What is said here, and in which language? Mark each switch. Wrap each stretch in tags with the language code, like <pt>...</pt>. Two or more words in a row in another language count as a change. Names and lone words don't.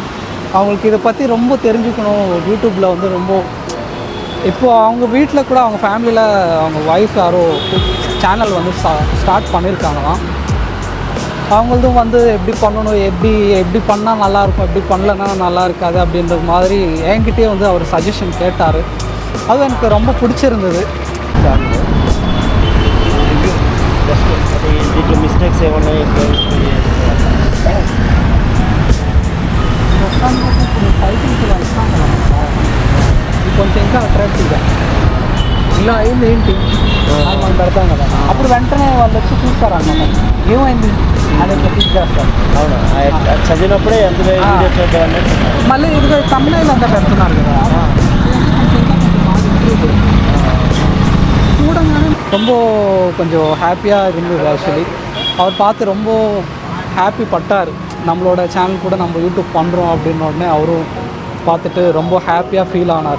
<ta>அவங்களுக்கு இதை பற்றி ரொம்ப தெரிஞ்சுக்கணும். யூடியூப்பில் வந்து ரொம்ப இப்போது அவங்க வீட்டில் கூட அவங்க ஃபேமிலியில் அவங்க ஒய்ஃப் யாரோ சேனல் வந்து ஸ்டார்ட் பண்ணியிருக்காங்களாம். அவங்களதும் வந்து எப்படி பண்ணணும், எப்படி பண்ணால் நல்லாயிருக்கும், எப்படி பண்ணலன்னா நல்லா இருக்காது அப்படின்ற மாதிரி என்கிட்டயே வந்து அவர் சஜஷன் கேட்டார். அது எனக்கு ரொம்ப பிடிச்சிருந்தது.</ta> <te>మిస్టేక్స్ ఏమన్నా కొంచెం ఇంకా అట్రాక్టివ్గా ఇలా అయింది ఏంటి అని మనం పెడతాం కదా, అప్పుడు వెంటనే వాళ్ళు వచ్చి చూస్తారన్నమాట ఏమైంది అని క్లిక్ చేస్తారు. అవునా, చదివినప్పుడే ఎంత మళ్ళీ ఇది తమిళ అంతా పెడుతున్నారు కదా,</te> <ta>கூடங்கானே ரொம்ப கொஞ்சம் ஹாப்பியாக இருந்தது. ஆக்சுவலி அவர் பார்த்து ரொம்ப ஹாப்பி பட்டார். நம்மளோட சேனல் கூட நம்ம யூடியூப் பண்ணுறோம் அப்படின்ன உடனே அவரும் பார்த்துட்டு ரொம்ப ஹாப்பியாக ஃபீல் ஆனார்.</ta>